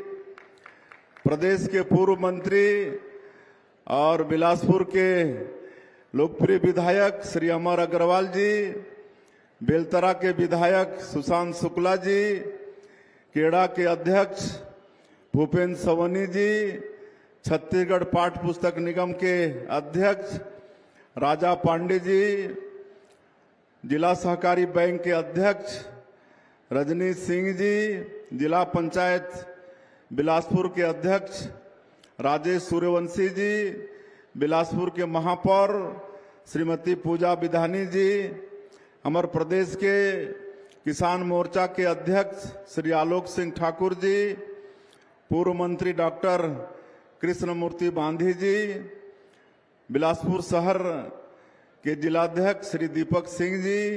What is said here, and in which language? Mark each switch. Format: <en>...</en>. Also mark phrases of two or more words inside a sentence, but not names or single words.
<hi>प्रदेश के पूर्व मंत्री और बिलासपुर के लोकप्रिय विधायक श्री अमर अग्रवाल जी, बेलतरा के विधायक सुशांत शुक्ला जी, केड़ा के अध्यक्ष भूपेंद्र सवनी जी, छत्तीसगढ़ पाठ पुस्तक निगम के अध्यक्ष राजा पांडे जी, जिला सहकारी बैंक के अध्यक्ष रजनीश सिंह जी, जिला पंचायत बिलासपुर के अध्यक्ष राजेश सूर्यवंशी जी, बिलासपुर के महापौर श्रीमती पूजा विधानी जी, हमारे प्रदेश के किसान मोर्चा के अध्यक्ष श्री आलोक सिंह ठाकुर जी, पूर्व मंत्री डॉक्टर कृष्णमूर्ति बांधी जी, बिलासपुर शहर के जिलाध्यक्ष श्री दीपक सिंह जी,</hi>